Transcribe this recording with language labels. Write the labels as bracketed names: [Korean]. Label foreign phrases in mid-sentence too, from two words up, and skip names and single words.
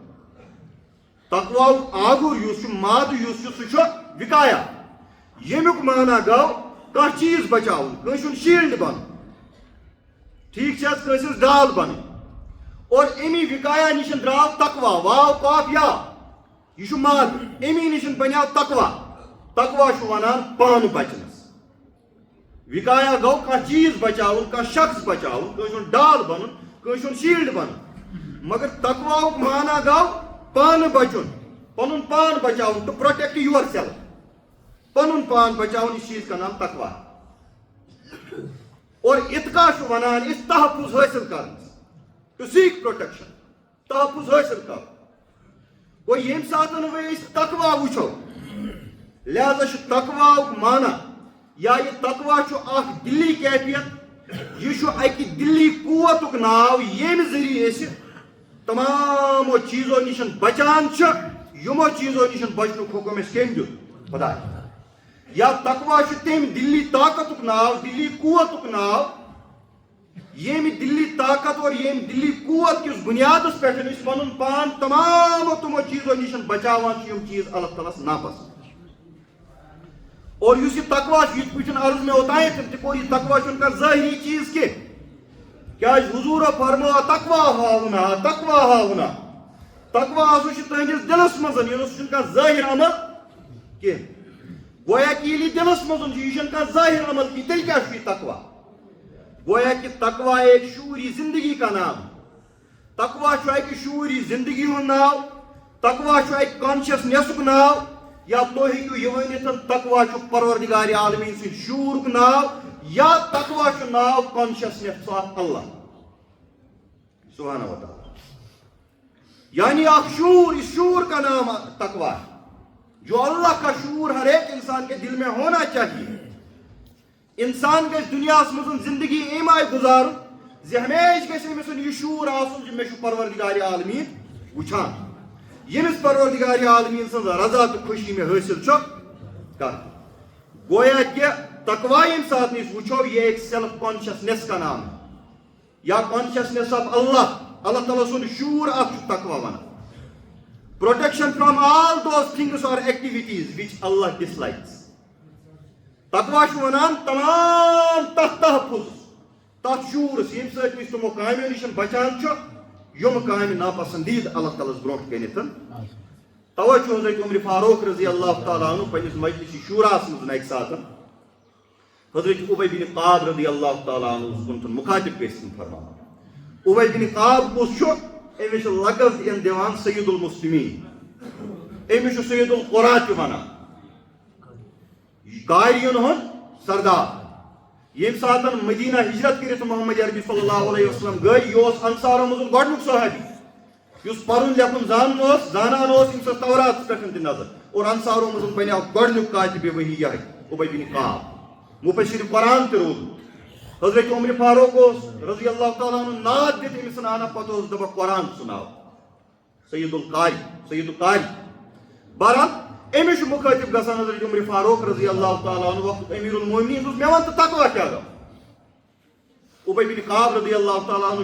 [Kashmiri] تقوی آگُر یُس چھُ ماد یُس چھُ سُہ چھُ وکایا ییٚمیُک معنی گو کانٛہہ چیز بچاوُن کٲنٛسہِ ہُنٛد شیلڈ بنُن ٹھیک چھِ حظ کٲنٛسہِ ہٕنٛز ڈال بنٕنۍ اور امی وکایا نشن درٛاو تقوی واو قاف یا یہ چھُ ماد امی نشن بنیو تقوی تقوی چھُ ونان پان بچنس وکایا گو کانٛہہ چیز بچاوُن کانٛہہ شخص بچاوُن کٲنٛسہِ ہُنٛد ڈال بنُن کٲنٛسہِ ہُنٛد شیلڈ بنُن مگر تقویُک معنی گو پانہٕ بچُن پنُن پان بچاوُن [English] to protect yourself [Kashmiri] پنُن پان بچاوُن اس چیز کا نام تقوی اور اتقا چھُ ونان اس تحفظ حٲصِل کرنس [English] to seek protection [Kashmiri] تحفظ حٲصِل کرُن گوٚو ییٚمہِ ساتہٕ وۄنۍ أسۍ تقوی وٕچھو لہذا چھُ تقویُک معنی یا یہ تقوی چھُ اکھ دلی کیفیت یہ چھُ اکہِ دلی قوتُک ناو ییٚمہِ ذریعہ أسۍ تمامو چیزو نشن بچان چھِ یمو چیزو نشن بچنُک حکم اَسہِ کٔمۍ دیُت خۄداے یا تقوی چھُ تمہِ دلی طاقتُک ناو دلی قوتُک ناو ییٚمہِ دلی طاقت اور ییٚمہِ دلی قوت کِس بُنیادس پٮ۪ٹھ أسۍ پنُن پان تمامو تمو چیزو نشن بچاوان چھِ یِم چیز اللہ تعالیٰ ہس ناپسند اور اس تقوی یت پٲٹھۍ عرض میں اوتانۍ تہِ کوٚر یہِ تقوی چھُنہٕ کانٛہہ ظٲہری چیز کینٛہہ کیٛازِ حضوٗرو فرموو تقوی ہاونا تقوی ہاونا تقوی ہسا چھُ تُہنٛدِس دلس منٛز یہِ چھُنہٕ کانٛہہ ظٲہر عمل کینٛہہ [Urdu] گویا کہ ییٚلہِ یہِ دلس منٛز چھُ یہِ چھُنہٕ کانٛہہ ظٲہر عمل کینٛہہ تیٚلہِ کیٛاہ چھُ یہِ تقوی گویا کہ تقوی ایک شعوری زندگی کا نام تقوی [Kashmiri] چھُ اکہِ شعوری زندگی ہُنٛد ناو تقوی چھُ اکہِ کانشیسنیسُک ناو یا تُہۍ ہیٚکِو یہِ ؤنِتھ تقوی چھُ پروردگار عالمیٖن سٕنٛدِ شعوٗرُک ناو یا تقوی چھُ ناو [English] consciousness of Allah [Kashmiri] سبحانہ و تعالیٰ یعنی اکھ شعور [Urdu] اس شعور کا نام تقوی ہے جو اللہ کا شعور ہر ایک انسان کے دل میں ہونا چاہیے [Kashmiri] انسان گژھِ دُنیاہس منٛز زندگی امہِ آیہِ گُزارُن زِ ہمیشہِ گژھِ أمِس یہِ شعور آسُن زِ مےٚ چھُ پروردگار عالمیٖن وٕچھان ییٚمِس پروردگار عالمیٖن سٕنٛز رضا تہٕ خوشی مےٚ حٲصِل چھُ کران گویا کہ تقوی ییٚمہِ ساتہٕ أسۍ وٕچھو [Urdu] یہ ایک سیلف کانشیسنیس کا نام ہے [Kashmiri] یا [English] consciousness of Allah [Kashmiri] اللہ تعالیٰ سُنٛد شعور اکھ چھُ تقوی ونان [English] protection from all those things aur activities which Allah dislikes [Kashmiri] تقوی چھُ ونان تمام تتھ تحفظ تتھ شعورس ییٚمہِ سۭتۍ أسۍ تِمو کامیو نِش بچان چھُ یم کامہِ ناپسندیٖد اللہ تعالیٰ ہس برونٛٹھ کٔنِتھ توے چھُ حضرت عمر فاروق [Arabic] رضی اللہ تعالیٰ عنہ [Kashmiri] پننِس مجلس شوراہس منٛز اکہِ ساتہٕ حضرت ابی بن قعب [Arabic] رضی اللہ تعالیٰ عنہ [Kashmiri] کُن مخاطب گٔژھِتھ فرماوان ابی بن قعب کُس چھُ أمِس چھُ لقب دِوان [Arabic] سید المسلمین [Kashmiri] أمِس چھُ [Arabic] سید القرا [Kashmiri] تہِ ونان قاریَن ہُنٛد سردار ییٚمہِ ساتہٕ مدینہ ہجرت کٔرِتھ محمد عربی [Arabic] صلی اللہ علیہ وسلم [Kashmiri] گٔے یہِ اوس انصارو منٛز گۄڈنیُک صحابی یس پرن لیکن زانان امس تورات پہ تہ نظر اور انصارو مز بنیو گۄڈنیُک کاتبِ وحی یہ ابی بن کعب مفسر قرآن تہ روٗد حضرت عمر فاروق [Arabic] رضی اللہ تعالیٰ عنہ [Kashmiri] ناد دِتھ أمِس نانا پتہٕ دپان قرآن سناو سید القاری بہرحال أمِس مخاطب گژھان حضرت عمر فاروق رضی اللہ تعالیٰ عنہ وقت [Arabic] امیر المومنین [Kashmiri] مےٚ وَن تہٕ تقوا کیٛاہ گوٚو ابی بن کعب [Arabic] رضی اللہ تعالیٰ عنہ